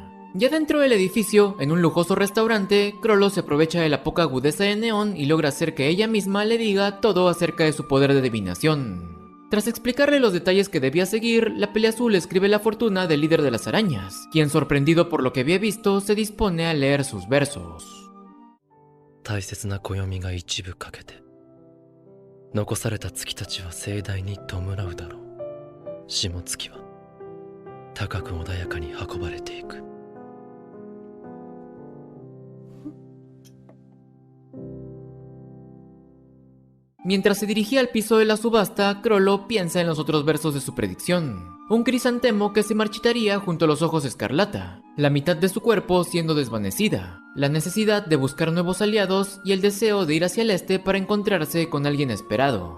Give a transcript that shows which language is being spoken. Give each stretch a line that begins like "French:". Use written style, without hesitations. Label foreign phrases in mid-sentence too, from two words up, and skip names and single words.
Spanish: Ya dentro del edificio, en un lujoso restaurante, Chrollo se aprovecha de la poca agudeza de Neon y logra hacer que ella misma le diga todo acerca de su poder de adivinación. Tras explicarle los detalles que debía seguir, la pelea azul escribe la fortuna del líder de las arañas, quien sorprendido por lo que había visto, se dispone a leer sus versos.
Japanese: 大切な暦が一部欠けて残された月たちは盛大に弔うだろう。下月は高く穏やかに運ばれていく。
Spanish: Mientras se dirigía al piso de la subasta, Chrollo piensa en los otros versos de su predicción. Un crisantemo que se marchitaría junto a los ojos escarlata, la mitad de su cuerpo siendo desvanecida, la necesidad de buscar nuevos aliados y el deseo de ir hacia el este para encontrarse con alguien esperado.